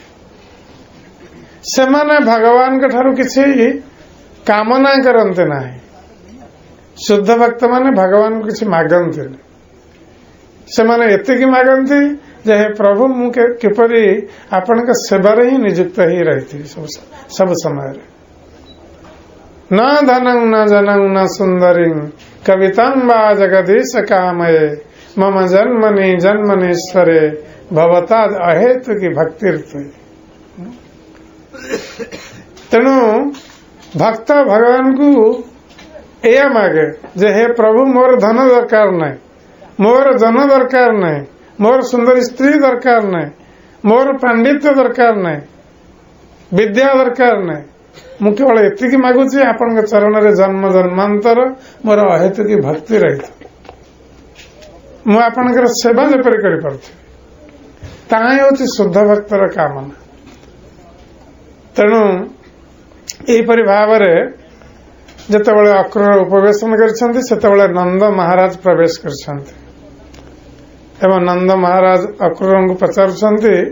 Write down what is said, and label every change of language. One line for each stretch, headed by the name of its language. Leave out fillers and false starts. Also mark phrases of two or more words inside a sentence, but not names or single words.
Odia: ସେମାନେ ଭଗବାନଙ୍କ ଠାରୁ କିଛି କାମନା କରନ୍ତି ନାହିଁ। ଶୁଦ୍ଧ ଭକ୍ତମାନେ ଭଗବାନଙ୍କୁ କିଛି ମାଗନ୍ତିନି। ସେମାନେ ଏତିକି ମାଗନ୍ତି ଯେ ହେ ପ୍ରଭୁ ମୁଁ କିପରି ଆପଣଙ୍କ ସେବାରେ ହିଁ ନିଯୁକ୍ତ ହେଇ ରହିଥିବି ସବୁ ସମୟରେ।
Sanskrit: न धनं न जनं न सुंदरी कवितं वा जगदीश कामये मम जन्मनि जन्मनीश्वरे भवताद अहेतु की भक्तिर्थ।
Odia: ତେଣୁ ଭକ୍ତ ଭଗବାନ କୋ ୟା ମାଗେ ଜେ ହେ ପ୍ରଭୁ ମୋର ଧନ ଦରକାର ନହିଁ, ମୋର ଜନ ଦରକାର ନହିଁ, ମୋର ସୁନ୍ଦର ସ୍ତ୍ରୀ ଦରକାର ନହିଁ, ମୋର ପାଣ୍ଡିତ୍ୟ ଦରକାର ନହିଁ, ବିଦ୍ୟା ଦରକାର ନହିଁ, ମୁଁ କେବଳ ଏତିକି ମାଗୁଛି ଆପଣଙ୍କ ଚରଣରେ ଜନ୍ମ ଜନ୍ମାନ୍ତର ମୋର ଅହେତୁକି ଭକ୍ତି ରହିଛି, ମୁଁ ଆପଣଙ୍କର ସେବା ଯେପରି କରିପାରୁଥିବି, ତାହା ହେଉଛି ଶୁଦ୍ଧ ଭକ୍ତର କାମନା। ତେଣୁ ଏହିପରି ଭାବରେ ଯେତେବେଳେ ଅକ୍ରୂର ଉପବେଶନ କରିଛନ୍ତି ସେତେବେଳେ ନନ୍ଦ ମହାରାଜ ପ୍ରବେଶ କରିଛନ୍ତି ଏବଂ ନନ୍ଦ ମହାରାଜ ଅକ୍ରୂରଙ୍କୁ ପଚାରୁଛନ୍ତି,